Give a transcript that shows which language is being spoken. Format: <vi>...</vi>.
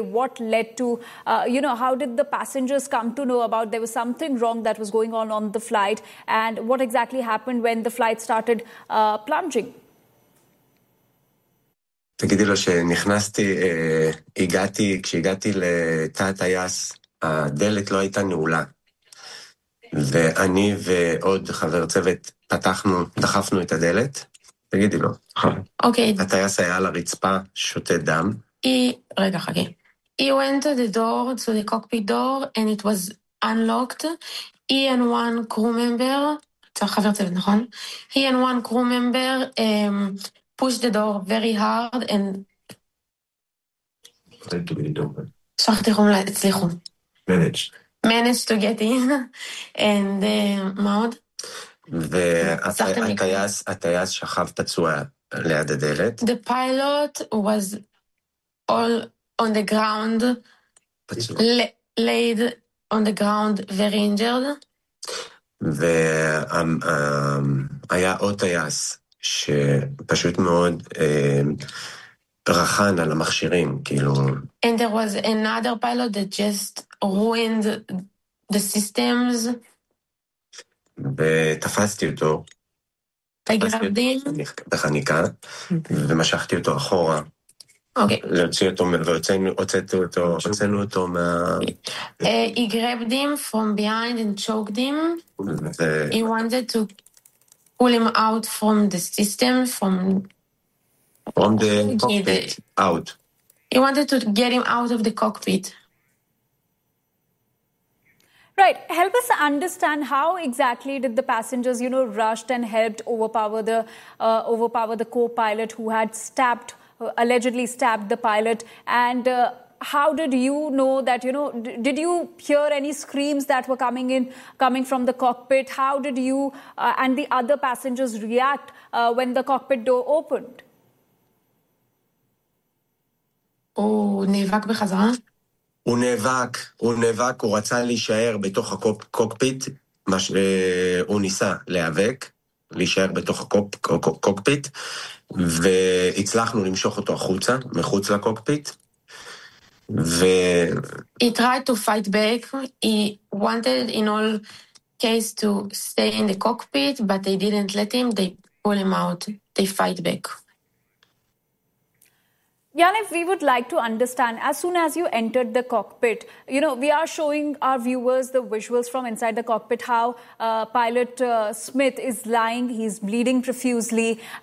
<en>What led to, you know, how did the passengers come to know about there was something wrong that was going on the flight? And what exactly happened when the flight started plunging?</en> <he>תגידי לו שנכנסתי, הגעתי, כשהגעתי לתא הטייס, הדלת לא הייתה נעולה. ואני ועוד חבר צוות פתחנו, דחפנו את הדלת. תגידי לו. אוקיי. הטייס היה על הרצפה, שותה דם. רגע, חגי.</he> <en>He went to the door, to the cockpit door, and it was unlocked. He and one crew member,</en> <he>חבר צוות, נכון?</he> <en>He and one crew member pushed the door very hard and...</en> <he>הצליחו.</he> <en>Managed to get in. And</en> <he>מאוד. והטייס שכב פצוע ליד הדלת.</he> <en>The pilot was all on the ground, laid on the ground, very injured.</en> <he>והיה עוד טייס שפשוט מאוד רחן על המכשירים, כאילו.</he> <en>And there was another pilot that just ruined the systems.</en> <he>ותפסתי אותו בחניקה ומשכתי אותו אחורה להוציא אותו והוצאנו אותו מה...</he> <en>He grabbed him from behind and choked him. He wanted to pull him out from the system, from the cockpit out. He wanted to get him out of the cockpit. Right. Help us understand, how exactly did the passengers, you know, rushed and helped overpower the co-pilot who had allegedly stabbed the pilot? And how did you know that, you know, did you hear any screams that were coming from the cockpit? How did you and the other passengers react when the cockpit door opened?</en> <he>Oh, נאבק בחזרה. הוא נאבק, הוא רצה להישאר בתוך הקוקפיט, הוא ניסה להיאבק, להישאר בתוך הקוקפיט, והצלחנו למשוך אותו החוצה, מחוץ לקוקפיט.</he> <en>He tried to fight back, he wanted in all case to stay in the cockpit, but they didn't let him, they pull him out, they fight back. Yaniv, we would like to understand, as soon as you entered the cockpit, you know, we are showing our viewers the visuals from inside the cockpit, how pilot Smith is lying, he's bleeding profusely.</en>